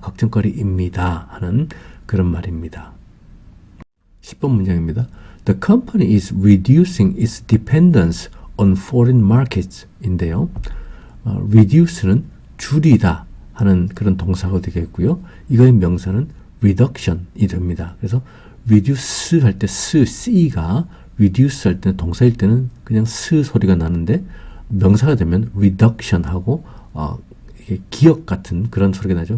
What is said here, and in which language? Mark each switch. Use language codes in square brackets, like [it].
[ko] 걱정거리입니다 하는 그런 말입니다. 10번 문장입니다. [en] The company is reducing its dependence on foreign markets [ko] 인데요. reduce는 줄이다 하는 그런 동사가 되겠고요. 이거의 명사는 reduction이 됩니다. 그래서 reduce 할 때 C가 reduce 할 때는 동사일 때는 그냥 소리가 나는데 명사가 되면 reduction하고 이게 기역 같은 그런 소리가 나죠.